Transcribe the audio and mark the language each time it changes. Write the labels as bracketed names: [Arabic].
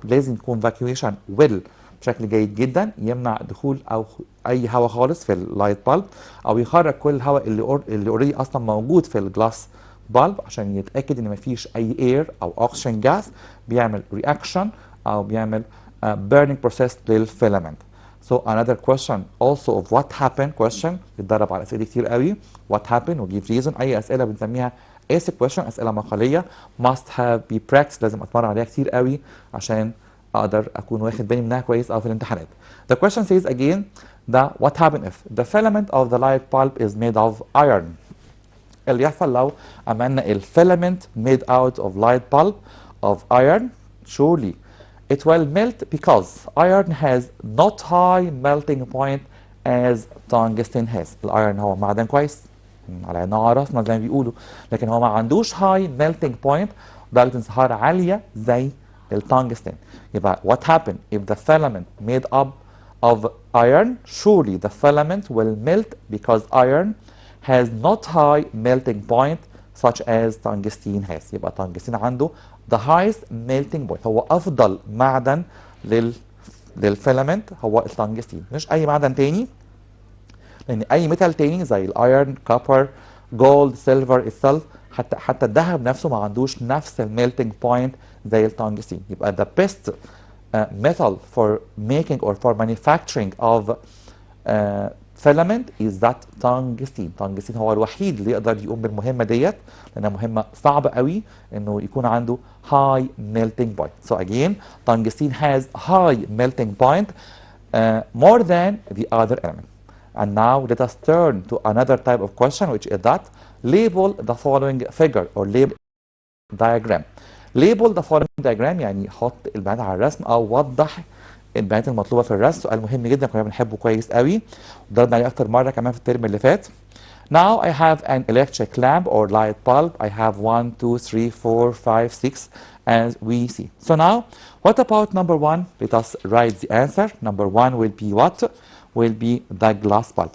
[Arabic] لازم يكون فاكيوميشن بشكل جيد جدا يمنع دخول او اي هواء خالص في اللايت بالب او يخرج كل الهواء اللي اوريدي اصلا موجود في الجلاس بالب عشان يتاكد ان مفيش اي اير او اوكسجين جاس بيعمل رياكشن او بيعمل [English] burning process [Arabic] للفيلامنت. [English] So another question also of what happened question [Arabic] بيتدرب على اسئله كتير قوي. [English] what happened [Arabic] وجيب [English] reason. [Arabic] اي اسئله بنسميها [English] basic question [Arabic] اسئله مقاليه [English] must have be practiced، [Arabic] لازم اتمرن عليها كتير قوي عشان اقدر اكون واخد بالي منها كويس او في الامتحانات. [English] The question says again that what happened if the filament of the light bulb is made of iron. [Arabic] اللي يحصل لو عملنا الفيلامنت [English] made out of light bulb of iron surely it will melt because iron has not high melting point as tungsten has. [Arabic] الايرون هو معدن كويس على عيننا وعلى راسنا زي ما بيقولوا، لكن هو ما عندوش [English] high melting point [Arabic] درجة انصهار عالية زي التungsten. يبقى [English] what happened if the filament made up of iron? Surely the filament will melt because iron has not high melting point such as tungsten has. [Arabic] يبقى tungsten عنده [English] the highest melting point، [Arabic] هو افضل معدن للفيلامنت هو التنجستين مش اي معدن تاني، لان اي ميتال تاني زي الايرون كوبر جولد سيلفر السلف حتى الذهب نفسه ما عندوش نفس الميلتنج بوينت زي التنجستين. يبقى [English] the best metal for making or for manufacturing of filament is that tungsten. [Arabic] tungsten هو الوحيد اللي يقدر يقوم بالمهمه ديت لانها مهمه صعبه قوي انه يكون عنده [English] high melting point. So again tungsten has high melting point more than the other element. And now let us turn to another type of question which is that label the following figure or label diagram. label the following diagram [Arabic] يعني حط البيانات على الرسم او وضح البيانات المطلوبه في الرسم. سؤال مهم جدا كنا بنحبه كويس قوي وضربنا عليه اكتر مره كمان في الترم اللي فات. [English] Now I have an electric lamp or light bulb. I have 1 2 3 4 5 6 as we see. So now what about number 1? Let us write the answer. Number 1 will be what? Will be the glass bulb.